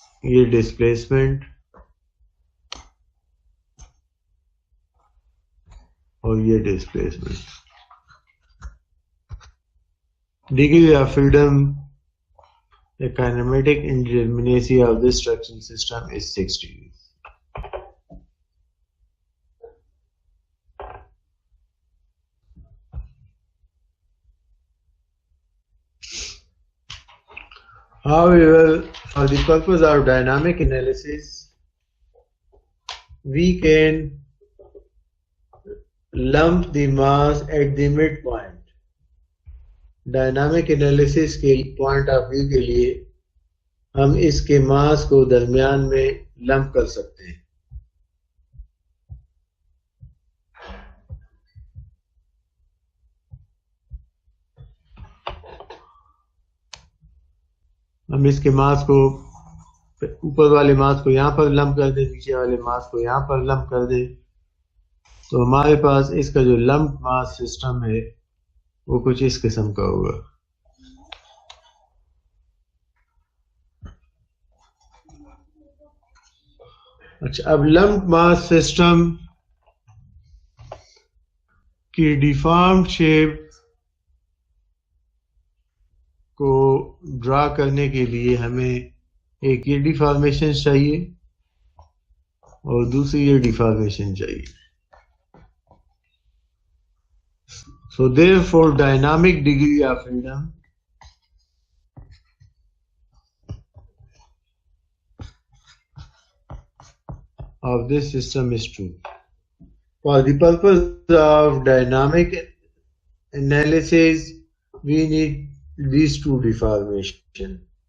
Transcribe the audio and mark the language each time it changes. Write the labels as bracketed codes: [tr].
[hi] ये डिस्प्लेसमेंट और ये displacement. [en] Degree of freedom, the kinematic indeterminacy of this structural system is 6 degrees. However, for the purpose of dynamic analysis, we can lump the mass at the midpoint. Dynamic analysis के point of view [hi] के लिए हम इसके मास को दरमियान में lump कर सकते हैं। हम इसके मास को, ऊपर वाले मास को यहाँ पर लंप कर दें, नीचे वाले मास को यहाँ पर लंप कर दें, तो हमारे पास इसका जो [en] lump mass system [hi] है वो कुछ इस किस्म का होगा। अच्छा, अब [en] lump mass system [hi] की [en] deformed shape [hi] को ड्रा करने के लिए हमें एक ये डिफॉर्मेशन चाहिए और दूसरी ये डिफॉर्मेशन चाहिए। [en] So therefore, dynamic degree of freedom of this system is 2. For the purpose of dynamic analysis, we need these two deformations.